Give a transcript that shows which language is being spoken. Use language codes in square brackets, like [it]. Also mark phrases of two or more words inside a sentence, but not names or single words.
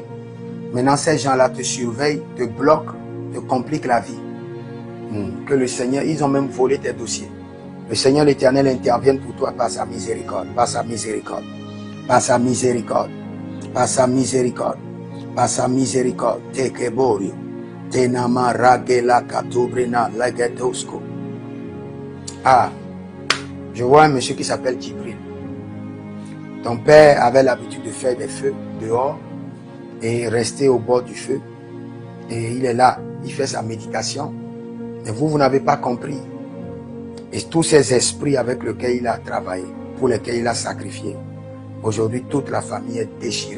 [fr] Maintenant ces gens-là te surveillent, te bloquent, te compliquent la vie. Que le Seigneur, ils ont même volé tes dossiers. Le Seigneur l'Éternel intervienne pour toi par sa miséricorde, par sa miséricorde, par sa miséricorde, par sa miséricorde, par sa miséricorde. Tekeborio, tenama ragela katobrina lagetosko. Ah, je vois un monsieur qui s'appelle Djibril. Ton père avait l'habitude de faire des feux dehors et rester au bord du feu. Et il est là, il fait sa méditation. Mais vous n'avez pas compris. Et tous ces esprits avec lesquels il a travaillé, pour lesquels il a sacrifié, aujourd'hui toute la famille est déchirée.